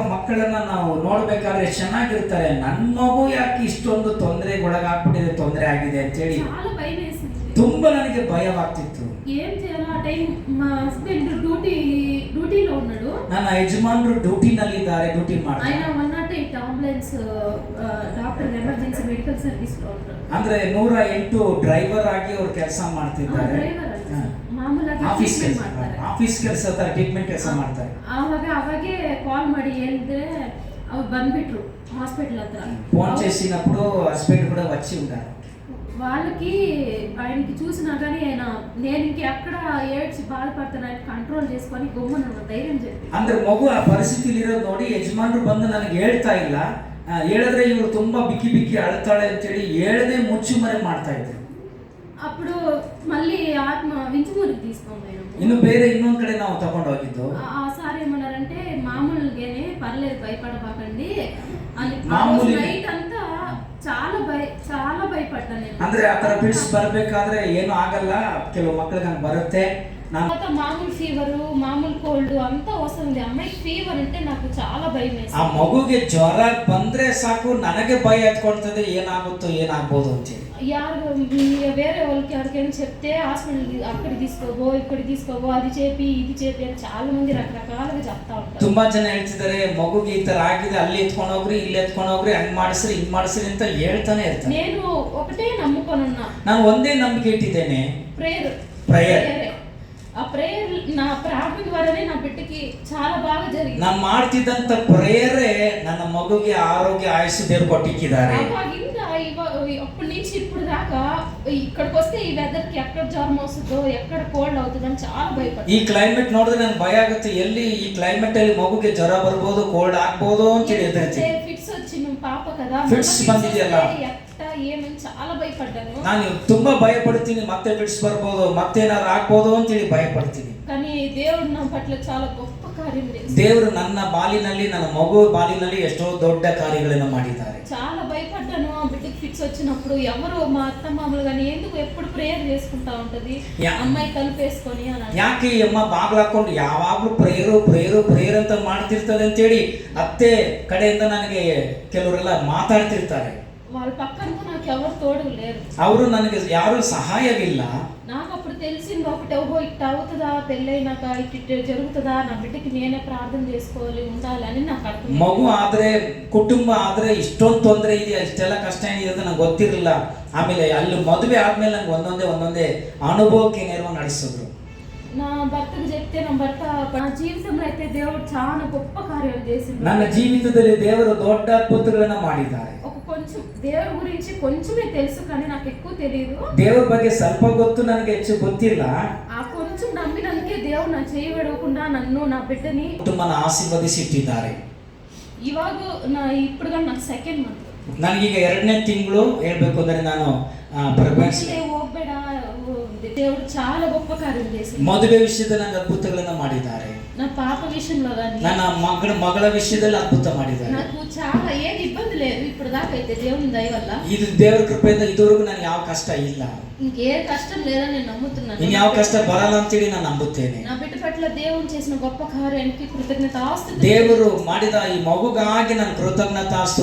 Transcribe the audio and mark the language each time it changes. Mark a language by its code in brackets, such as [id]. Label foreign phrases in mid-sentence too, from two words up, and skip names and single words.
[kn] ಮಕ್ಕಳನ್ನ ನಾವು ನೋಡ್ಬೇಕಾದ್ರೆ ಚೆನ್ನಾಗಿರ್ತಾರೆ. ನನ್ನ ಮಗು ಯಾಕೆ ಇಷ್ಟೊಂದು ತೊಂದರೆ ಆಗಿದೆ ಅಂತೇಳಿ [te] చాలా భయం వేసింది. [kn] ತುಂಬಾ ನನಗೆ ಭಯವಾಗ್ತಿತ್ತು. [te] ఏం చేయాలో ఆ టైం మా హస్బెండ్ డ్యూటీలో ఉన్నాడు. [kn] ನನ್ನ ಯಜಮಾನರು ಡ್ಯೂಟಿ ಮಾಡ್ತಾರೆ. [te] ఆయన 108 అంబులెన్స్ డాక్టర్ ఎమర్జెన్సీ మెడికల్ ಸರ್ವಿಸ್ లో ఉంటారు. [kn] ಅಂದ್ರೆ 108 ಡ್ರೈವರ್ ಆಗಿ ಅವರು ಕೆಲಸ ಮಾಡ್ತಿದ್ದಾರೆ. ಮಾಮೂಲಾಗಿ ಟ್ರೀಟ್ಮೆಂಟ್ ಮಾಡ್ತಾರೆ. ಆಫೀಸ್ ಕೆಲಸ ತರ ಟ್ರೀಟ್ಮೆಂಟ್ ಕೆಲಸ ಮಾಡ್ತಾರೆ. ಅವಾಗೆ ಕಾಲ್ ಮಾಡಿ ಹೇಳಿದ್ರೆ ಅವ್ರು ಬಂದ್ಬಿಟ್ರು హాస్పిటల్ ಹತ್ರ. [te] ఫోన్ చేసినప్పుడు హస్బెండ్ కూడా వచ్చి ఉంటారు. వాళ్ళకి ఆయనకి చూసినా కానీ ఆయన నేను ఇంకెక్కడ ఏడ్చి బాధపడతాను ఆయన కంట్రోల్ చేసుకొని గమ్మున ధైర్యం చెప్పి. [kn] ಅಂದ್ರೆ ಮಗು ಆ ಪರಿಸ್ಥಿತಿಯಲ್ಲಿ ಇರೋದು ನೋಡಿ ಯಜಮಾನರು ಬಂದು ನನಗೆ ಹೇಳ್ತಾ ಇಲ್ಲ, ಹೇಳಿದ್ರೆ ಇವರು ತುಂಬಾ ಬಿಕ್ಕಿ ಅಳ್ತಾಳೆ ಅಂತೇಳಿ ಹೇಳದೆ ಮುಚ್ಚು ಮರೆ ಮಾಡ್ತಾ ಇದ್ರು. [te] అప్పుడు మళ్ళీ ఆత్మ వింజమూరికి తీసుకొని [kn] ಇನ್ನು ಬೇರೆ ಇನ್ನೊಂದ್ ಕಡೆ ನಾವು ತಗೊಂಡು ಹೋಗಿದ್ದು. [te] ఆ సార్ ఏమన్నారంటే మామూలుగానే పర్లేదు భయపడబాకండి అని. మామూలు నైట్ అంతా చాలా భయపడ్డాను నేను. [kn] ಅಂದ್ರೆ ಆ ತರ ಬಿಡ್ಸ್ ಬರ್ಬೇಕಾದ್ರೆ ಏನು ಆಗಲ್ಲ, ಕೆಲವು ಮಕ್ಕಳಿಗೆ ಹಂಗೆ ಬರುತ್ತೆ. [te] మామూలు ఫీవర్ మామూలు కోల్డ్ అంతా వస్తుంది. అమ్మాయికి ఫీవర్ అంటే నాకు చాలా భయం వేస్తుంది. [kn] ಆ ಮಗುಗೆ ಜ್ವರ ಬಂದ್ರೆ ಸಾಕು ನನಗೆ ಭಯ ಎತ್ಕೊಳ್ತದೆ, ಏನಾಗ್ಬೋದು ಅಂತೇಳಿ. [te] ಯಾರು వేరే వాళ్ళకి ఎవరికైనా చెప్తే హాస్పిటల్ అక్కడికి తీసుకోబో ఇక్కడికి తీసుకోబో అది చేపి ఇది చేపి అని చాలా మంది రకరకాలుగా చెప్తా ఉంటారు. [kn] ತುಂಬಾ ಜನ ಹೇಳ್ತಿದ್ದಾರೆ ಮಗುಗೆ ಈ ತರ ಆಗಿದೆ, ಅಲ್ಲಿ ಎತ್ಕೊಂಡು ಹೋಗ್ರಿ ಇಲ್ಲಿ ಎತ್ಕೊಂಡು ಹೋಗ್ರಿ, ಹಂಗ್ ಮಾಡಿಸ್ರಿ ಹಿಂಗ್ ಮಾಡಿಸ್ರಿ ಅಂತ ಹೇಳ್ತಾನೆ ಇರ್ತಾರೆ. [te] నేను ఒకటే నమ్ముకొనున్నా. [kn] ನಾನು ಒಂದೇ ನಂಬಿಕೆ ಇಟ್ಟಿದ್ದೇನೆ, [te] ప్రేయర్. ఆ ప్రేయర్ నా ప్రార్థన ద్వారానే నా బిడ్డకి చాలా బాగా జరిగింది. [kn] ನಾನು ಮಾಡ್ತಿದ್ದಂತ ಪ್ರೇಯರೇ ನನ್ನ ಮಗುಗೆ ಆರೋಗ್ಯ ಆಯುಷ್ ದೇವರು ಕೊಟ್ಟಿದ್ದಾರೆ. [te] ಅವಾಗಿಂದ అప్పటి నుంచి ఇప్పుడు దాకా ఇక్కడికి వస్తే ఈ వెదర్ కి ఎక్కడ జ్వరం వస్తుందో ఎక్కడ కోల్డ్ అవుతుందని చాలా భయపడ్డాను. [kn] ಈ ಕ್ಲೈಮೇಟ್ ನೋಡಿದ್ರೆ ನನಗೆ ಭಯ ಆಗುತ್ತೆ, ಎಲ್ಲಿ ಈ ಕ್ಲೈಮೇಟ್ ಅಲ್ಲಿ ಮಗುಗೆ ಜ್ವರ ಬರ್ಬೋದು, ಕೋಲ್ಡ್ ಆಗ್ಬೋದು ಅಂತ ಹೇಳಿ [te] ಫಿಟ್ಸ್ వచ్చి ಪಾಪ కదా, [kn] ಫಿಟ್ಸ್ ಬಂದಿದೆಯಲ್ಲ [te] ఏమని చాలా భయపడ్డాను. [kn] ನಾನು ತುಂಬಾ ಭಯಪಡ್ತೀನಿ, ಮತ್ತೆ ಫಿಟ್ಸ್ ಬರ್ಬೋದು, ಮತ್ತೇನಾದ್ರು ಆಗ್ಬೋದು ಅಂತೇಳಿ ಭಯಪಡ್ತೀನಿ. [te] కానీ దేవుడు నా పట్ల చాలా గొప్ప కార్యం చేశాడు. [kn] ದೇವರು ನನ್ನ ಬಾಲಿನಲ್ಲಿ, ನನ್ನ ಮಗು ಬಾಲಿನಲ್ಲಿ ಎಷ್ಟೋ ದೊಡ್ಡ ಕಾರ್ಯಗಳನ್ನು ಮಾಡಿದ್ದಾರೆ. [te] చాలా భయపడ్డాను. ఆ బిడ్డకి ఫిట్స్ వచ్చినప్పుడు ఎవరు మా అత్త మామూలు కానీ ఎందుకు ఎప్పుడు ప్రేయర్ చేసుకుంటా ఉంటది అమ్మాయి తలుపేసుకొని అని. [kn] ಯಾಕೆ ಈ ಅಮ್ಮ ಬಾಗ್ಲು ಹಾಕೊಂಡು ಯಾವಾಗ್ಲೂ ಪ್ರೇಯರ್ ಅಂತ ಮಾಡ್ತಿರ್ತದೆ ಅಂತೇಳಿ ಅತ್ತೆ ಕಡೆಯಿಂದ ನನಗೆ ಕೆಲವರೆಲ್ಲ ಮಾತಾಡ್ತಿರ್ತಾರೆ. [te] వాళ్ళ పక్కన నాకు ఎవరు తోడు లేరు, [kn] ಅವರು ನನಗೆ ಯಾರು ಸಹಾಯವಿಲ್ಲ. [te] నాకు అప్పుడు తెలిసింది ఒకటి, ఓహో ఇట్ట అవుతుందా పెళ్ళైనాక ఇట్ట జరుగుతుందా, నా బిడ్డకి నేనే ప్రార్థన చేసుకోవాలి ఉండాలి అని నాకు అర్థం. [kn] ಮಗು ಆದ್ರೆ ಕುಟುಂಬ ಆದ್ರೆ ಇಷ್ಟೊಂದು ತೊಂದರೆ ಇದೆಯಾ, ಇಷ್ಟೆಲ್ಲ ಕಷ್ಟ ಏನಿದೆ ಅಂತ ನಂಗೆ ಗೊತ್ತಿರಲಿಲ್ಲ. ಆಮೇಲೆ ಅಲ್ಲಿ ಮದುವೆ ಆದ್ಮೇಲೆ ನಂಗೆ ಒಂದೊಂದೇ ಅನುಭವಕ್ಕೆ ನೇರವಾಗಿ ನಡೆಸಿದ್ರು. [te] నా భర్తకు చెప్తే నా భర్త నా జీవితంలో అయితే దేవుడు చాలా గొప్ప కార్యాలు చేసిండు. [kn] ನನ್ನ ಜೀವಿತದಲ್ಲಿ ದೇವರು ದೊಡ್ಡ ಅದ್ಭುತಗಳನ್ನು ಮಾಡಿದ್ದಾರೆ. [te] కొంచెం దేవుడి గురించి కొంచెమే తెలుసు కానీ నాకు ఎక్కువ తెలియదు. [kn] ದೇವರ ಬಗ್ಗೆ ಸ್ವಲ್ಪ ಗೊತ್ತು, ನನಗೆ ಹೆಚ್ಚು ಗೊತ್ತಿಲ್ಲ. [te] ఆ కొంచెం నమ్మినందుకే దేవుడు నా చేయి విడవకుండా నన్ను నా బిడ్డని [kn] ಕುಟುಂಬನ ಆಶೀರ್ವದಿಸಿಟ್ಟಿದ್ದಾರೆ. [te] ಇವಾಗ ఇప్పుడు నాకు [en] second month. [kn] ನನಗೀಗ 2ನೇ ತಿಂಗಳು ಹೇಳ್ಬೇಕು ಅಂದ್ರೆ ನಾನು ಹೋಗ್ಬೇಡ, [te] దేవుడు చాలా గొప్ప కార్యం చేసిండు. [kn] ಮದುವೆ ವಿಷಯದಲ್ಲಿ ನನಗೆ ಅದ್ಭುತಗಳನ್ನು ಮಾಡಿದ್ದಾರೆ. [te] నా పాప విషయంలో గాని [kn] ನನ್ನ ಮಗಳ ವಿಷಯದಲ್ಲಿ ಅದ್ಭುತ ಮಾಡಿದ್ದಾರೆ. [te] నాకు చాలా ఏది ఇబ్బంది లేదు ఇప్పుడు దాకా అయితే దేవుని దయ వల్ల. [kn] ಇದು ದೇವರ ಕೃಪೆಯಿಂದ ಇದುವರೆಗೂ ನನಗೆ ಯಾವ ಕಷ್ಟ ಇಲ್ಲ, [te] ఇంకే కష్టం లేదని నేను నమ్ముతున్నాను. [kn] ಇನ್ನು ಯಾವ ಕಷ್ಟ ಬರಲ್ಲ ಅಂತೇಳಿ ನಾನು ನಂಬುತ್ತೇನೆ. [te] నా బిడ్డ పట్ల దేవుడు చేసిన గొప్ప కార్యానికి కృతజ్ఞతాస్తుతి. [kn] ದೇವರು ಮಾಡಿದ ಈ ಮಗುಗಾಗಿ ನಾನು ಕೃತಜ್ಞತಾಸ್ತುತಿ